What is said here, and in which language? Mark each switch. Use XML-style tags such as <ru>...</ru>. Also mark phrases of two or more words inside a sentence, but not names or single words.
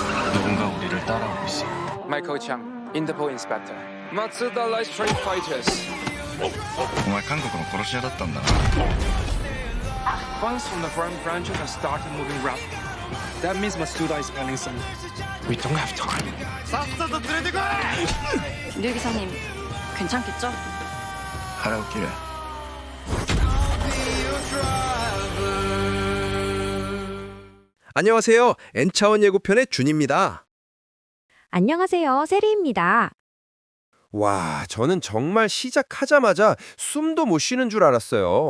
<ko>누군가 우리를 따라오고 있어.</ko> <en>Michael Chang, Interpol Inspector. Matsuda Light Street Fighters.</en> <ja>お前韓国の殺し屋だったんだな。</ja> <en>Funds from the foreign branches have started moving rapidly. That means Matsuda is planning something. We don't have time.</en> <ko>류 기사님, 괜찮겠죠?</ko> <ja>腹を切れ。</ja> <ko>안녕하세요. N차원 예고편의 준입니다. 안녕하세요. 세리입니다. 와, 저는 정말 시작하자마자 숨도 못 쉬는 줄 알았어요.</ko>